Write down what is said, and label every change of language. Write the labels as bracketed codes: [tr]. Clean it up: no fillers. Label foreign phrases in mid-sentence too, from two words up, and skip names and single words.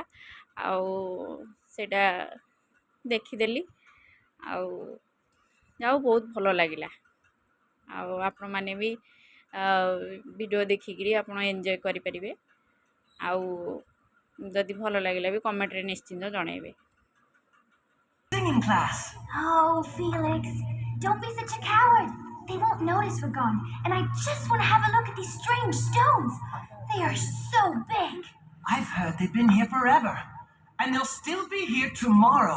[or] ଆଉ ସେଇଟା ଦେଖିଦେଲି ଆଉ ଯାଉ ବହୁତ ଭଲ ଲାଗିଲା। ଆଉ ଆପଣମାନେ ବି ଭିଡ଼ିଓ ଦେଖିକିରି ଆପଣ ଏନ୍ଜୟ କରିପାରିବେ। ଆଉ ଯଦି ଭଲ ଲାଗିଲା ବି କମେଣ୍ଟରେ ନିଶ୍ଚିନ୍ତ ଜଣାଇବେ। [en] Singing class. Oh, Felix, don't be such a coward. They won't notice we're gone, and I just want to have a look at these strange stones. They are so big. I've heard they've been here forever, and they'll still be here tomorrow.